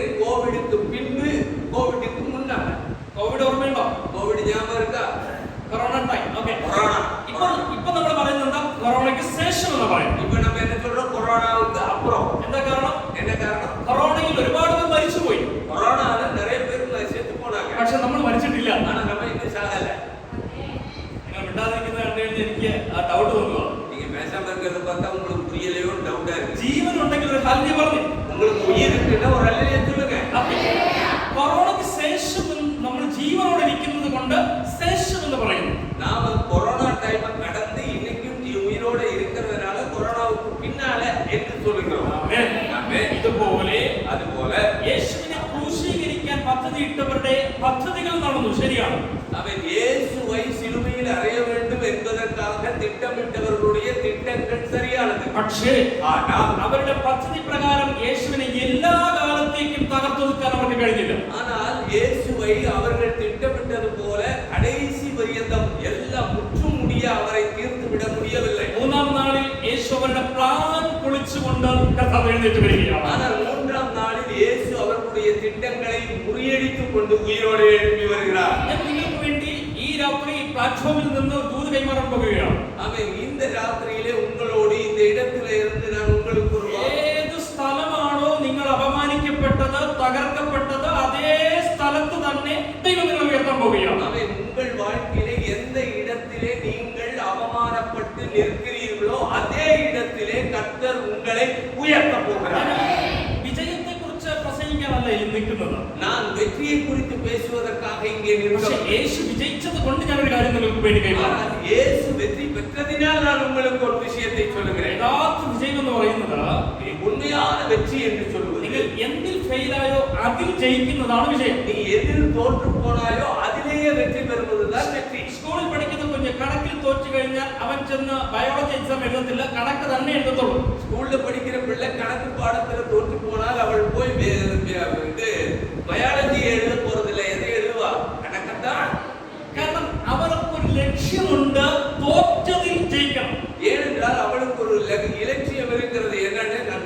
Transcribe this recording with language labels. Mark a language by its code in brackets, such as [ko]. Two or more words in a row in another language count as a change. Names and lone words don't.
[ta] கோவிடுக்கு பின்பு, கோவிடுக்கு முன்னால. [ml] കോവിഡ് ഓർമ്മയുണ്ടോ? [ta] கோவிட் ஞாபகம் இருக்கா? [ml] കൊറോണ ടൈം. ഓക്കേ, [ta] கொரோனா. [ml] ഇപ്പൊ നമ്മൾ പറയുന്നത് എന്താ? കൊറോണയ്ക്ക് ശേഷം എന്ന് പറയും. [ta] இப்போ நம்ம என்ன சொல்றோம்? கொரோனாவுக்கு அப்புறம். [ml] എന്താ കാരണം? [ta] என்ன காரணம்? [ml] കൊറോണയിൽ ഒരുപാട് പേർ മരിച്ചുപോയി, [ta] கொரோனால நிறைய பேர் செத்து போனாங்க. [ml] പക്ഷെ നമ്മൾ മരിച്ചിട്ടില്ല. [ta] ஆனா நம்ம இன்னும் சாகல. [ml] നിങ്ങൾ മിണ്ടാതിരിക്കുന്നത് കണ്ടു കഴിഞ്ഞാൽ എനിക്ക് ആ ഡൗട്ട് തോന്നുക. [ta] நீங்க பேசாம இருக்கிறத பார்த்தா உங்களுக்கு புரியலையோ டவுட்டா இருக்கு. [ml] ജീവൻ ഉണ്ടെങ്കിൽ ഒരു ഹല്ലേലൂയ പറഞ്ഞു. [ta] உங்களுக்கு உயிர் இருக்குன்னா ஒரு அல்லேலூயா சொல்லுங்க. [ml] കൊറോണയ്ക്ക് ശേഷം നമ്മൾ ജീവനോടെ ഇരിക്കുന്നത് കൊണ്ട് ശേഷം എന്ന് പറയുന്നു. [ta] நாம கொரோனா டைம் கடந்து இன்னைக்கும் உயிரோட இருக்கிறதுனால கொரோனாவுக்கு பின்னால என்று சொல்லுகிறோம். [ml] ആമേൻ. [ta] ஆமென். [ml] ഇതുപോലെ [ta] அதுபோல [ml] യേശുവിനെ ക്രൂശീകരിക്കാൻ പദ്ധതിയിട്ടവരുടെ പദ്ധതികൾ നടന്നു, ശരിയാണ്. [ta] அவன் இயேசுவை சிலுவையில் அறைய வேண்டும் என்பதற்காக திட்டமிட்டவர்களுடைய திட்டங்கள் சரியானது. [ml] പക്ഷേ [ta] ஆனால் [ml] അവരുടെ പദ്ധതി പ്രകാരം യേശുവിനെ എല്ലാ കാലത്തേക്കും തകർത്തൊതുക്കാൻ അവർക്ക് കഴിഞ്ഞില്ല. [ta] ஆனால் இயேசுவை அவர்கள் திட்டமிட்டது போல கடைசி பரியந்தம் எல்லாம் முற்றும் முடிய அவரை தீர்த்து விட முடியவில்லை. [ml] മൂന്നാം നാളിൽ യേശു അവരുടെ പ്ലാൻ പൊളിച്ചുകൊണ്ട് കർത്താവ് എഴുന്നേറ്റ് വരികയാണ്. [ta] ஆனால் 3ஆம் நாளில் இயேசு அவர்களுடைய திட்டங்களை முறியடித்துக் கொண்டு உயிரோடு எழுப்பி வருகிறார். [ml] ഞാൻ നിങ്ങൾക്ക് വേണ്ടി ഈ രാത്രി ഈ പ്ലാറ്റ്ഫോമിൽ നിന്ന് ദൂത് കൈമാറാൻ പോകുകയാണ്. [ta] அவன் இந்த ராத்திரியிலே உங்களோடு இந்த இடத்திலே இருந்து நான் உங்களுக்கு ஒரு [ml] ഏത് സ്ഥലമാണോ നിങ്ങൾ അപമാനിക്കപ്പെട്ടത്, തകർക്കപ്പെട്ടത്, അതേ സ്ഥലത്ത് തന്നെ ദൈവം നിങ്ങളെ ഉയർത്താൻ പോവുകയാണ്. [ta] அவன் உங்கள் வாழ்க்கையிலே எந்த இடத்திலே நீங்கள் அவமானப்பட்டு நிற்கிறீர்களோ அதே இடத்திலே கர்த்தர் உங்களை உயர்த்த போகிறார். [ml] വിജയത്തെ കുറിച്ച് പ്രസംഗിക്കാനല്ല ഈ നിൽക്കുന്നത്. [ta] நான் வெற்றியை குறித்து பேசுவதற்காக இங்கே [ml] പക്ഷേ [ta] நிற்கிறேன். [ml] യേശു വിജയിച്ചത് കൊണ്ട് ഞാൻ ഒരു കാര്യം നിങ്ങൾക്ക് വേണ്ടി കൈമാറാം. [ta] ஆனால் இயேசு வெற்றி பெற்றதினால் நான் உங்களுக்கு ஒரு விஷயத்தை சொல்லுகிறேன். [ml] യഥാർത്ഥ വിജയം എന്ന് പറയുന്നത് [ta] உண்மையான வெற்றி என்று சொல்லுவது [ml] നിങ്ങൾ എന്തിൽ ഫെയിലായോ അതിൽ ജയിക്കുന്നതാണ് വിജയം. [ta] நீ எதில் தோற்று போனாயோ அதிலேயே வெற்றி பெறுவதுதான் வெற்றி. [ml] സ്കൂളിൽ പഠിക്കുന്ന കുഞ്ഞ് കണക്കിൽ തോറ്റു കഴിഞ്ഞാൽ അവൻ ചെന്ന് [en] biology exam [ml] എഴുതത്തില്ല, കണക്ക് തന്നെ എഴുതത്തുള്ളൂ. [ta] ஸ்கூல்ல படிக்கிற பிள்ளை கணக்கு பாடத்துல தோற்று போனால் அவள் போய் இது பயாலஜி எழுத போறதில்லை. எதை எழுதுவா? கணக்கத்தான். [ml] കാരണം അവർക്ക് ഒരു ലക്ഷ്യമുണ്ട്, തോറ്റതിൽ ജയിക്കണം. [ta] ஏனென்றால் அவளுக்கு ஒரு இலட்சியம் இருக்கிறது. என்னன்னு?